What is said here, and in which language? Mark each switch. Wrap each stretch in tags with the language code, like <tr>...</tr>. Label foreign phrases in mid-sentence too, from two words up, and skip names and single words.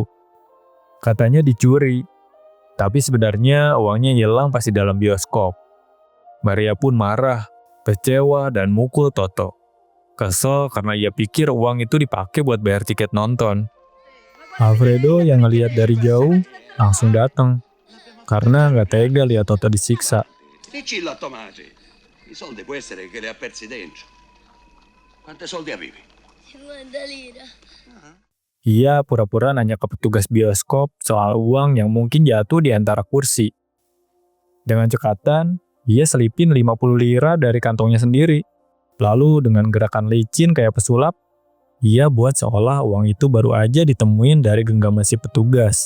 <id>Katanya dicuri, tapi sebenarnya uangnya hilang pas di dalam bioskop. Maria pun marah, kecewa, dan mukul Toto. Kesel karena ia pikir uang itu dipakai buat bayar tiket nonton. Alfredo yang ngeliat dari jauh langsung datang karena nggak tega lihat Toto disiksa.</id> <it>Dicillo a Tomasi. I soldi può essere che li ha persi dentro. Quanti soldi avevi? 50 lira.</it> <id>Ia pura-pura nanya ke petugas bioskop soal uang yang mungkin jatuh di antara kursi. Dengan cekatan, ia selipin 50 lira dari kantongnya sendiri. Lalu dengan gerakan licin kayak pesulap, ia buat seolah uang itu baru aja ditemuin dari genggam si petugas.</id>